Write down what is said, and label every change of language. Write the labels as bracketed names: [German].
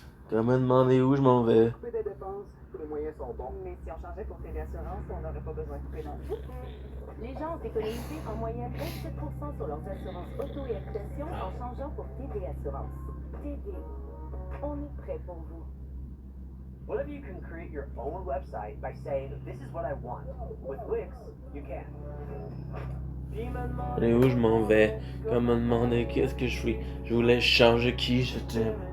[French] Comment demander où je m'en vais. couper des dépenses, les moyens sont bons. Mais si on changeait pour tes assurances, on n'aurait pas besoin de couper non plus. Les gens ont économisé en moyenne 27% sur leurs assurances auto et habitation en changeant pour TD Assurance. TD, on est prêt pour vous. [English] What if you can create your own website by saying, this is what I want? With Wix, you can. [French] Et où je m'en vais? Comment demander qu'est-ce que je suis? Je voulais changer qui j'étais.